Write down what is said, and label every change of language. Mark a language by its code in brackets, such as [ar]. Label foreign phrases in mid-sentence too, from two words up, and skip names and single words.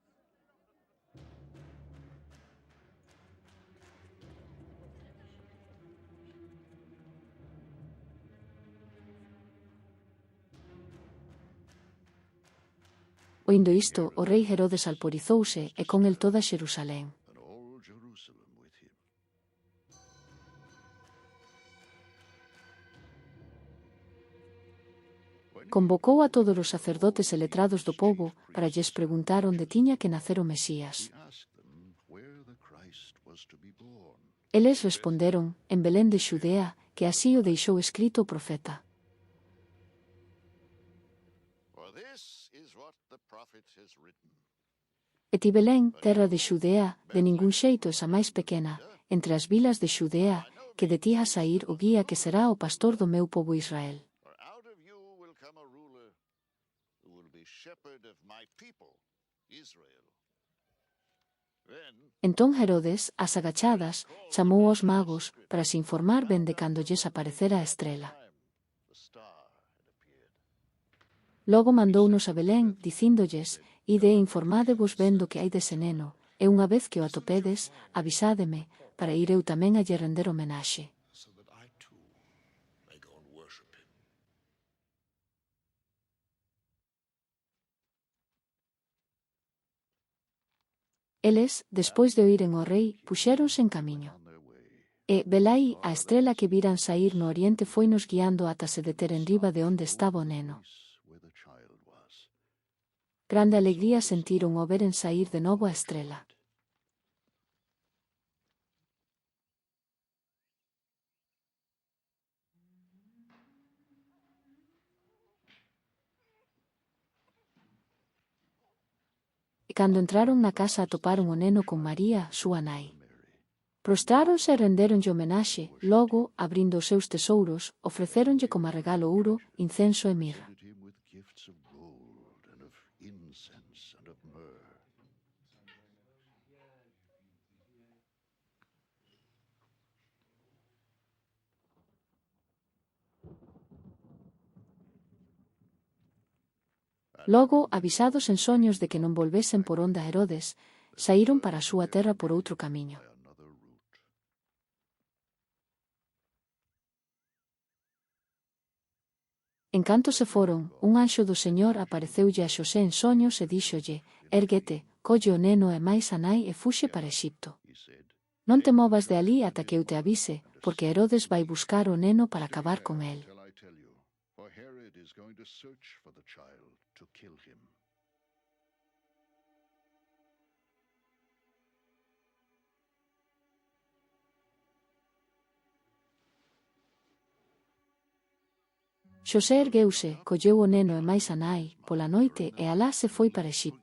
[gl] Oindo isto, o rei Herodes alporizouse e con el toda Xerusalén. [en] and all Jerusalem with him. [gl] Convocou a todos os sacerdotes e letrados do pobo para lles preguntar onde tiña que nacer o Mesías. [en] He asked them where the Christ was to be born. [gl] Eles responderon, en Belén de Xudea, que así o deixou escrito o profeta. [en] For this is what the prophet has written. [gl] E ti Belén, terra de Xudea, de ningún xeito esa máis pequena, entre as vilas de Xudea, que de ti ha saír o guía que será o pastor do meu pobo Israel. [en] For out of you will come a ruler who will be shepherd of my people, Israel. Then [gl] Entón Herodes, ás agachadas, chamou aos magos para se informar ben de cando lles aparecera a estrela. [en] the star had appeared. [gl] Logo mandounos a Belén, dicíndolles: Ide e informádevos ben do que hai dese neno, e unha vez que o atopedes, avisádeme, para ir eu tamén a lle render homenaxe. [en] So that I too may go and worship him. [gl] Eles, despois de oíren o rei, puxéronse en camiño. [en] On their way, [gl] E, velai, a estrela que viran saír no oriente foinos guiando ata se deter en riba de onde estaba o neno. [en] place where the child was. [gl] Grande alegría sentiron ao veren saír de novo a estrela. E cando entraron na casa atoparon o neno con María, súa nai. Prostráronse e renderonlle homenaxe, logo, abrindo os seus tesouros, ofrecéronlle como regalo ouro, incenso e mirra. [en] Presented him with gifts of gold and of incense and of myrrh. [gl] Logo, avisados en soños de que non volvesen por onde a Herodes, saíron para a súa terra por outro camiño. [en] By another route. [gl] En canto se foron, un anxo do Señor apareceulle a Xosé en soños e díxolle: Érguete, colle o neno e máis a nai e fuxe para Exipto. [en] He said, [gl] Non te movas de alí ata que eu te avise, porque Herodes vai buscar o neno para acabar con el. [en] till I tell you, for Herod is going to search for the child to kill him. [gl] Xosé ergueuse, colleu o neno e máis a nai, pola noite e alá se foi para Exipto.